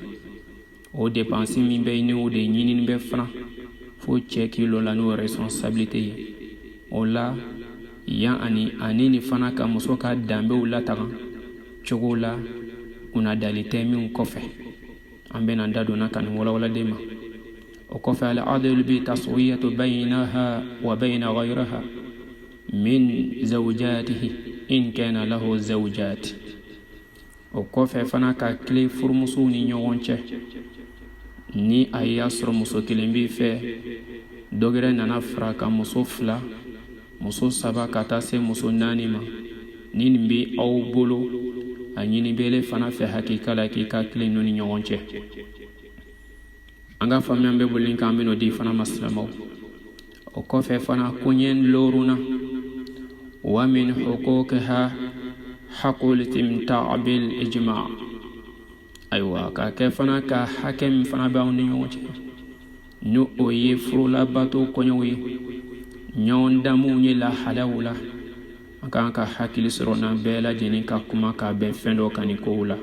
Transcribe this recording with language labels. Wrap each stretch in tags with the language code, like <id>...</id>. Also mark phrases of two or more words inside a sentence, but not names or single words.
<bm>O dépense min bɛ yen o de ɲinini bɛ fana fo cɛ k'i lɔ la n'o responsabilité ye. O la yan ani ni fana ka muso ka danbew lataga cogo la, kuna dali tɛ min kɔfɛ. An bɛna da donna ka nin walawaladen ma. O kɔfɛ,</bm> <ar>العدل بالتسوية بينها وبين غيرها من زوجاته إن كان له زوجات.</ar> <bm>O kɔfɛ fana ka tile furumusow ni ɲɔgɔn cɛ. Ni a y'a sɔrɔ muso kelen b'i fɛ, dɔ wɛrɛ nana fara ka muso 2, muso 3 ka taa se muso 4 ma, ni nin bɛ aw bolo, a ɲini bele fana fɛ hakika la k'i ka tile ninnu ni ɲɔgɔn cɛ. An ka faamuya bɛ boli kan bɛn'o di fana ma silamɛw. O kɔfɛ fana koɲɛ loruna,</bm> <ar>ومن حقوقها حق الاستمتاع بالإجماع'.</ar> <bm>Ayiwa, ka kɛ fana ka hakɛ min fana b'aw ni ɲɔgɔn cɛ, ni o ye furulabato kɔɲɔw ye, ɲɔgɔn damuw ye lahalaw la. An kan ka hakili sɔrɔ n'an bɛɛ lajɛlen ka kuma ka bɛn fɛn dɔ kan ni kow la.</bm>